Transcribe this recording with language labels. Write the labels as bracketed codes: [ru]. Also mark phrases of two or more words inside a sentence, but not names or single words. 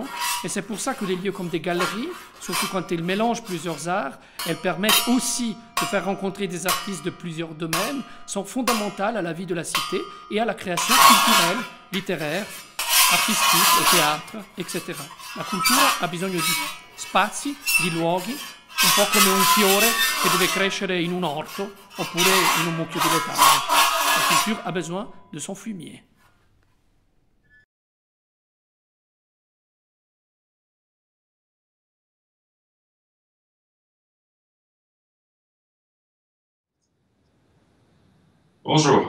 [fr] Et c'est pour ça que des lieux comme des galeries, surtout quand elles mélangent plusieurs arts, elles permettent aussi de faire rencontrer des artistes de plusieurs domaines, sont fondamentales à la vie de la cité et à la création culturelle, littéraire, artistique, au théâtre, etc. [it] La cultura ha bisogno di spazi, di luoghi, un po' come un fiore che deve crescere in un orto oppure in un mucchio di letame. [fr] La culture a besoin de son fumier. Bonjour.